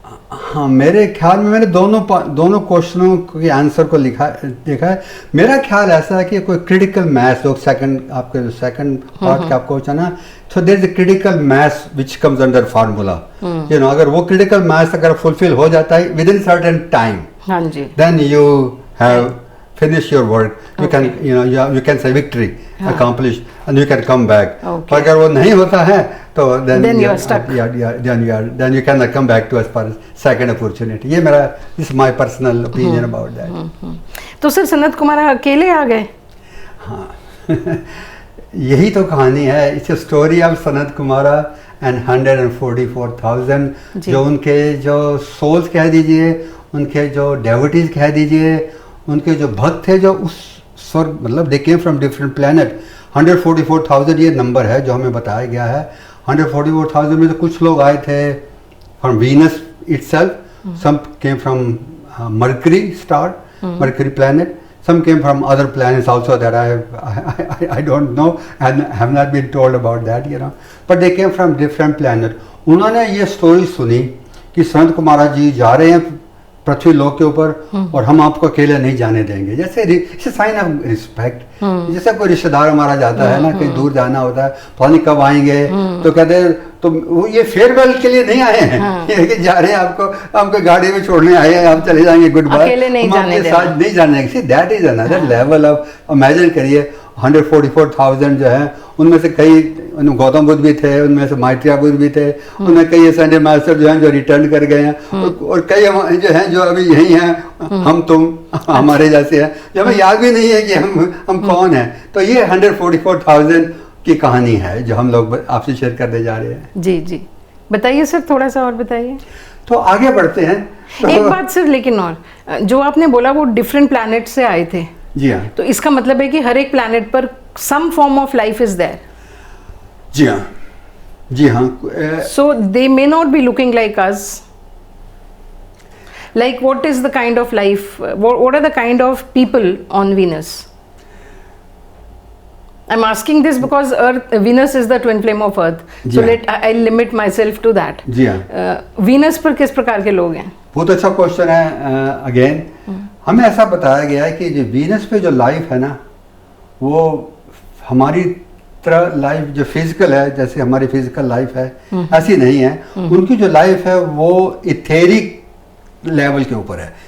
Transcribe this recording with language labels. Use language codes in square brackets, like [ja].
[hi] हाँ, मेरे ख्याल में मैंने दोनों क्वेश्चनों के आंसर को देखा है. मेरा ख्याल ऐसा है कि कोई क्रिटिकल मैथ, लोग सेकंड पार्ट का आपको ना, [en] so there is a critical mass which comes under formula. [hi] अगर वो critical mass अगर फुलफिल हो जाता है [en] within certain time, [hi] हाँ जी, [en] then you have finish your work. You can you can say victory accomplished and you can come back. [hi] अगर वो नहीं होता है तो then [en] you are stuck. Then you cannot come back to as far as second opportunity. [hi] ये मेरा [en] this is my personal opinion about that. [hi] तो sir Sanat Kumar अकेले आ गए? हाँ. यही तो कहानी है. [en] it's a story of [hi] Sanat Kumara and 144,000 जो उनके जो souls कह दीजिए, उनके जो devotees कह दीजिए, उनके जो भक्त थे जो उस स्वर्ग, मतलब [en] They came from different planet. [hi] 144,000 ये नंबर है जो हमें बताया गया है. 144,000 में तो कुछ लोग आए थे [en] From Venus itself, some came from Mercury star, Mercury planet, some came from other planets also that I don't know and have not been told about that, but they came from different planet. [hi] उन्होंने ये story सुनी कि संत कुमारा जी जा रहे हैं पृथ्वी लोक के ऊपर और हम आपको अकेले नहीं जाने देंगे. जैसे साइन ऑफ रिस्पेक्ट, जैसे कोई रिश्तेदार हमारा जाता है ना, कहीं दूर जाना होता है, पता नहीं कब आएंगे, तो कहते हैं तो वो ये फेयरवेल के लिए नहीं आए हैं, ये कि जा रहे हैं आपको गाड़ी में छोड़ने आए हैं, आप चले जाएंगे, गुड बाय, हम आपके साथ नहीं जाने. [en] that is another level of, [hi] imagine करिए 144,000 जो है, उनमें से कई गौतम बुद्ध भी थे, उनमें से मैत्रेय बुद्ध भी थे, उनमें कई संजय मास्टर जो हैं जो रिटर्न कर गए हैं, और कई जो हैं जो अभी यही हैं, हम तुम हमारे जैसे हैं, जो हमें याद भी नहीं है कि हम कौन हैं. तो ये 144,000 की कहानी है जो हम लोग आपसे शेयर करने जा रहे हैं. जी जी, बताइए सर, थोड़ा सा और बताइए. तो आगे बढ़ते हैं. तो एक बात सर, लेकिन और जो आपने बोला वो डिफरेंट प्लैनेट से आए थे. जी हाँ. तो इसका मतलब है कि हर एक प्लैनेट पर [en] Some form of life is there. [hi] जी हाँ. जी हाँ। [en] So they may not be looking like us. Like what is the kind of life, what are the kind of people on Venus? I'm asking this because Venus is the twin flame of Earth. So I'll limit myself to that. [hi] जी हाँ। Venus पर किस प्रकार के लोग हैं? बहुत अच्छा question है। अगेन हमें ऐसा बताया गया है कि जो वीनस पे जो लाइफ है ना, वो हमारी तरह लाइफ जो फिजिकल है, जैसे हमारी फिजिकल लाइफ है, ऐसी नहीं है। उनकी जो लाइफ है वो इथेरिक लेवल के ऊपर है।